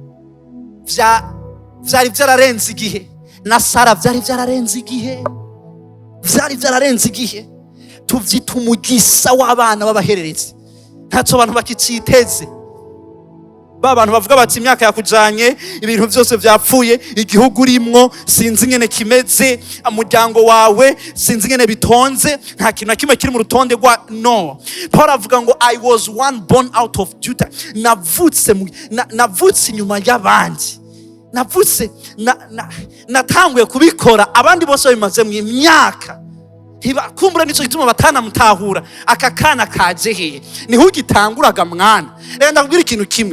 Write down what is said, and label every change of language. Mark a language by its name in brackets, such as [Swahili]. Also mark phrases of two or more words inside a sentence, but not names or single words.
[Rundi] Vyari vyararenze igihe, na Sara vyari vyararenze igihe, tuvyita umugisha w'abana b'abahererezi. Ntacyo abantu bakiciteze. ba bantu bavuga bati imyaka yakujanye, ibintu byose byapfuye, igihugu urimwo sinzi ngene kimeze, umuryango wawe sinzi ngene bitonze, nta kintu na kimwe kiri mu rutonde rwa no. Paul avuga ngo [English] I was one born out of Judah. [Rundi] Navutse inyuma y'abandi. Natanguye kubikora abandi bose bimaze mu imyaka. Kumbura nico gituma batanamutahura aka kana kaje hehe. Niho ugitanguraga mwana. Rero ndakubwira ikintu kimwe.